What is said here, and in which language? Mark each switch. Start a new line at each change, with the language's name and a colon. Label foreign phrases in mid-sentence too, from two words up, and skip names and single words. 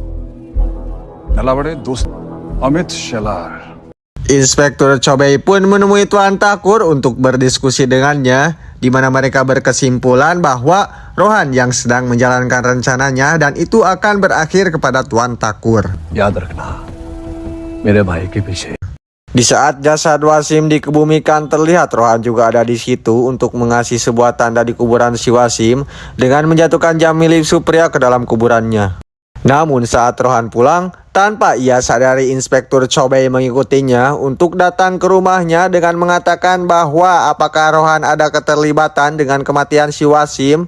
Indonesian: Amit Shelar. Inspektur Chobei pun menemui Tuan Takur untuk berdiskusi dengannya, di mana mereka berkesimpulan bahwa Rohan yang sedang menjalankan rencananya dan itu akan berakhir kepada Tuan Takur.
Hindi: याद रखना मेरे भाई के पीछे.
Indonesian: Di saat jasad Wasim dikebumikan, terlihat Rohan juga ada di situ untuk mengasih sebuah tanda di kuburan si Wasim dengan menjatuhkan jam milik Supriya ke dalam kuburannya. Namun saat Rohan pulang, tanpa ia sadari Inspektur Chobei mengikutinya untuk datang ke rumahnya dengan mengatakan bahwa apakah Rohan ada keterlibatan dengan kematian si Wasim.